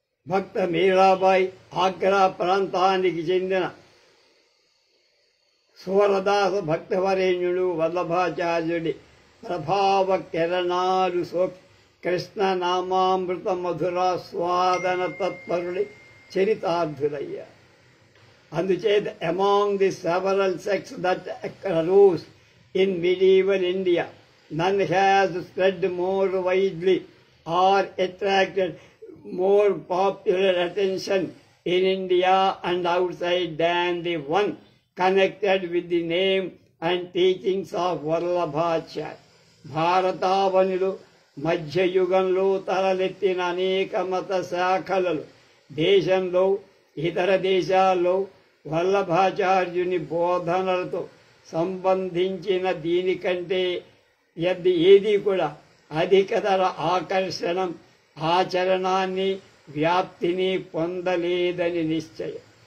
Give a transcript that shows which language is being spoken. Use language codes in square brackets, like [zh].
[te] భక్త మీరాబాయి ఆగ్రా ప్రాంతానికి చెందిన సూరదాస భక్తవరేణ్యుడు వల్లభాచార్యుడి ప్రభావ కిరణాలు సోకి కృష్ణ నామామృత మధురాస్వాదన తత్పరుడి చరితార్థులయ్యారు. అందుచేత [en] Among the several sects that arose in medieval India, none has spread more widely or attracted more popular attention in India and outside than the one connected with the name and teachings of Vallabhacharya. [te] భారతావనిలో మధ్యయుగంలో తలలెత్తిన అనేక మత శాఖలలో దేశంలో ఇతర దేశాల్లో వల్లభాచార్యుని బోధనలతో సంబంధించిన దీనికంటే ఏది కూడా అధికతర ఆకర్షణం ఆచరణాన్ని వ్యాప్తిని పొందలేదని నిశ్చయం.